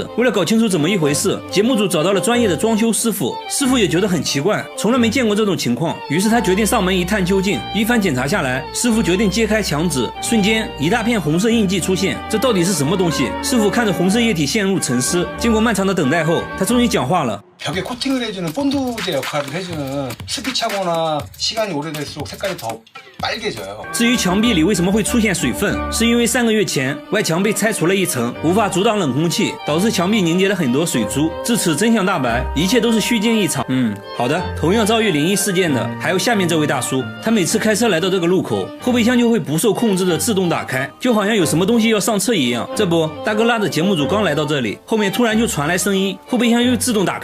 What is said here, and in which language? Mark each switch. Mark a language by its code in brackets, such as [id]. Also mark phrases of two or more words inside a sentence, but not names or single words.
[zh] 為了搞清楚怎麼一回事，節目組找到了專業的裝修師傅，師傅也覺得很奇怪，從來沒見過這種情況，於是他決定上門一探究竟。一番檢查下來，師傅決定揭開牆紙，瞬間一大片紅色印記出現，這到底是什麼東西？師傅看着紅色液體陷入沉思，經過漫長的等待後，他終於講話了。 [ko] 벽에 코팅을 해주는 본드제 역할을 해주는 습기 차거나 시간이 오래될수록 색깔이 더 빨개져요. [zh] 至於牆壁裡為什麼會出現水分，是因為3個月前外牆被拆除了一層，無法阻擋冷空氣，導致牆壁凝結了很多水珠。至此真相大白，一切都是虛驚一場。好的。同樣遭遇靈異事件的還有下面這位大叔，他每次開車來到這個路口，後備箱就會不受控制的自動打開，就好像有什麼東西要上車一樣。這不，大哥拉着節目組剛來到這裡，後面突然就傳來聲音，後備箱又自動打開了。